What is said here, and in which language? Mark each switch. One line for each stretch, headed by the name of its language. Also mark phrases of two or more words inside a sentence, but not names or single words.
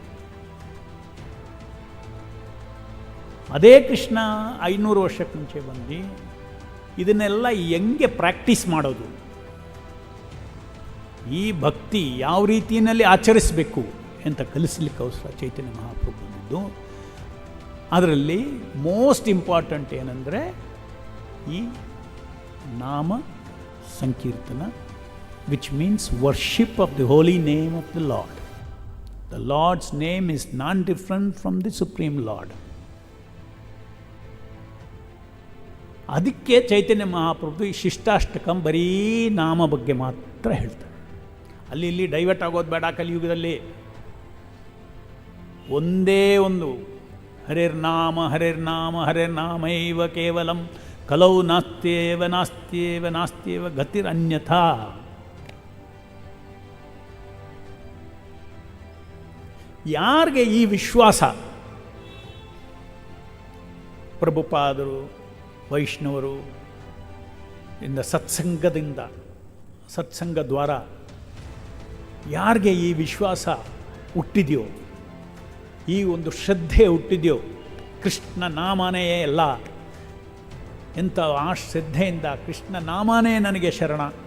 Kannada: ಅದೇ ಕೃಷ್ಣ 500 ವರ್ಷಕ್ಕೆ ಮುಂಚೆ ಬಂದು ಇದನ್ನೆಲ್ಲ ಹೆಂಗೆ ಪ್ರಾಕ್ಟೀಸ್ ಮಾಡೋದು, ಈ ಭಕ್ತಿ ಯಾವ ರೀತಿಯಲ್ಲಿ ಆಚರಿಸಬೇಕು ಅಂತ ಕಲಿಸಲಿಕ್ಕೋಸ್ಕರ ಚೈತನ್ಯ ಮಹಾಪ್ರಭು ಬಂದಿದ್ದು. ಅದರಲ್ಲಿ
English: most important
Kannada: ಏನಂದರೆ ಈ ನಾಮ ಸಂಕೀರ್ತನ,
English: which means worship of the holy name of the Lord. the Lord's name is non different from the Supreme Lord.
Kannada: ಅದಕ್ಕೆ ಚೈತನ್ಯ ಮಹಾಪ್ರಭು ಈ ಶಿಷ್ಟಾಷ್ಟಕಂ ಬರೀ ನಾಮ ಬಗ್ಗೆ ಮಾತ್ರ ಹೇಳ್ತಾರೆ. ಅಲ್ಲಿ ಇಲ್ಲಿ ಡೈವರ್ಟ್ ಆಗೋದು ಬೇಡ. ಕಲಿಯುಗದಲ್ಲಿ ಒಂದೇ ಒಂದು
Sanskrit: ಹರೇರ್ನಾಮ ಹರೇರ್ನಾಮ ಹರೇರ್ನಾಮೈವ ಕೇವಲಂ ಕಲೌ ನಾಸ್ತ್ಯೇವ ನಾಸ್ತ್ಯೇವ ನಾಸ್ತ್ಯೇವ ಗತಿರನ್ಯಥಾ.
Kannada: ಯಾರಿಗೆ ಈ ವಿಶ್ವಾಸ, ಪ್ರಭುಪಾದರು, ವೈಷ್ಣವರು ಇಂದ ಸತ್ಸಂಗ ದ್ವಾರ ಯಾರಿಗೆ ಈ ವಿಶ್ವಾಸ ಹುಟ್ಟಿದೆಯೋ, ಈ ಒಂದು ಶ್ರದ್ಧೆ ಹುಟ್ಟಿದೆಯೋ, ಕೃಷ್ಣ ನಾಮನೇ ಎಲ್ಲ, ಎಂಥ ಆ ಶ್ರದ್ಧೆಯಿಂದ ಕೃಷ್ಣ ನಾಮನೇ ನನಗೆ ಶರಣ,